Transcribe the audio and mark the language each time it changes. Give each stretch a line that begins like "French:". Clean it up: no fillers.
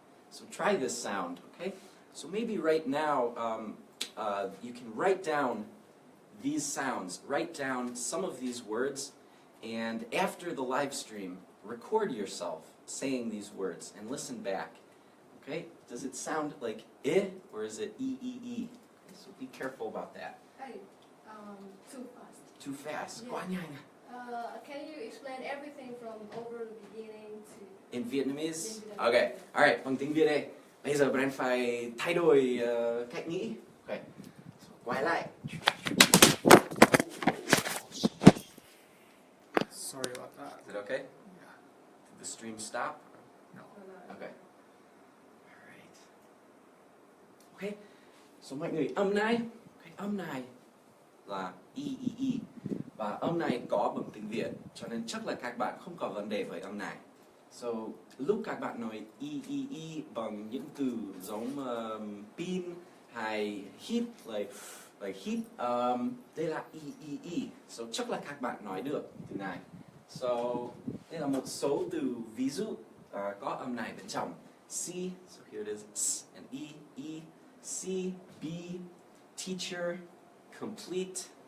English: So try this sound, okay? So maybe right now you can write down these sounds, write down some of these words, and after the live stream, record yourself saying these words and listen back. Okay? Does it sound like I or is it E? Okay, so be careful about that. Hey, too fast. Too fast. Yeah.
Vietnamese: Quá nhanh.
English: Can you explain everything from over the beginning to... In Vietnamese? In Vietnamese. Okay.
Vietnamese: Alright, bằng tiếng Việt đây. Bây giờ bạn phải thay đổi cách nghĩ. Okay. So, quay lại.
English: Sorry about that. Is it okay? Yeah. Did the stream stop? No. Okay. Alright. Okay.
Vietnamese: So mọi người âm này, cái âm này là I. Và âm này có bằng tiếng Việt, cho nên chắc là các bạn không có vấn đề với âm này. So, lúc các bạn nói I bằng những từ giống pin hay hít, like hít, đây là I. So, chắc là các bạn nói được từ này. So, đây là một số từ ví dụ có âm này bên trong.
English: C, so here it is, S and E, C, B, teacher, complete.